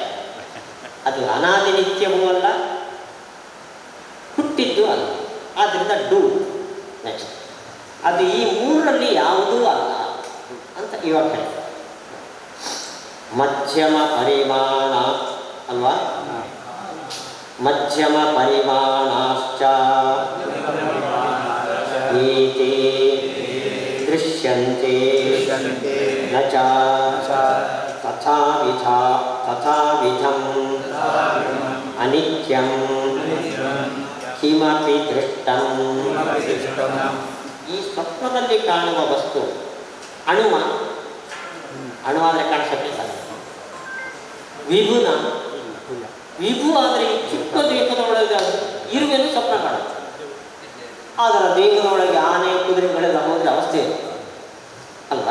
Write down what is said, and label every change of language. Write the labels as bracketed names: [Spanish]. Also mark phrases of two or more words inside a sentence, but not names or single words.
[Kannada] ಅದು ಅನಾದಿ ನಿತ್ಯವೂ ಅಲ್ಲ, ಹುಟ್ಟಿದ್ದು ಅಲ್ಲ, ಆದ್ದರಿಂದ ಡೂ. ನೆಕ್ಸ್ಟ್, ಅದು ಈ 3ರಲ್ಲಿ ಯಾವುದೂ ಅಲ್ಲ ಅಂತ ಇವಾಗ ಹೇಳ್ತಾರೆ. ಮಧ್ಯಮ ಪರಿಮಾಣ ಅಲ್ವಾ? [Sanskrit] ಮಧ್ಯಮ ಪರಿಮಾಣಾಶ್ಚ ಏತೇ ದೃಶ್ಯಂತೆ ನ ಚ ತಥಾವಿಧಂ ಅನಿತ್ಯಂ ಕಿಮಪಿ ದೃಷ್ಟಂ. [Kannada] ಈ ಸ್ವಪ್ನದಲ್ಲಿ ಕಾಣುವ ವಸ್ತು ಅಣುವಾದರೆ ಕಾಣಿಸೋಕ್ಕೆ ಸಾಧ್ಯ. ವಿಭು ಆದರೆ ಈ ಚಿಕ್ಕ ದೇಹದ ಒಳಗೆ ಇರುವೆನು ಸ್ವಪ್ನ ಕಾಣುತ್ತೆ. ಆದರೆ ದೇಹದ ಒಳಗೆ ಆನೆ ಕುದುರೆ ಬೆಳೆದ ಹೋದರೆ ಅವಸ್ಥೆ ಅಲ್ವಾ?